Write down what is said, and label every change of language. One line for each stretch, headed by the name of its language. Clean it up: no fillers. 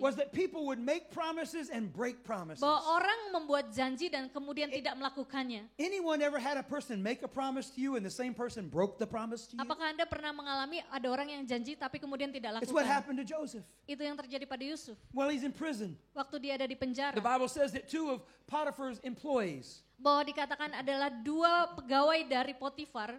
English: was that people would make promises and break promises.
Indonesian: bahwa orang membuat janji dan kemudian tidak melakukannya.
English: Anyone ever had a person make a promise to you and the same person broke the promise to you?
Indonesian: Apakah Anda pernah mengalami ada orang yang janji tapi kemudian tidak
English: It's what
Indonesian: lakukan?
English: happened to Joseph.
Indonesian: Itu yang terjadi pada Yusuf
English: Well, he's in prison.
Indonesian: waktu dia ada di penjara.
English: The Bible says that two of Potiphar's employees,
Indonesian: Bahwa dikatakan adalah dua pegawai dari Potifar,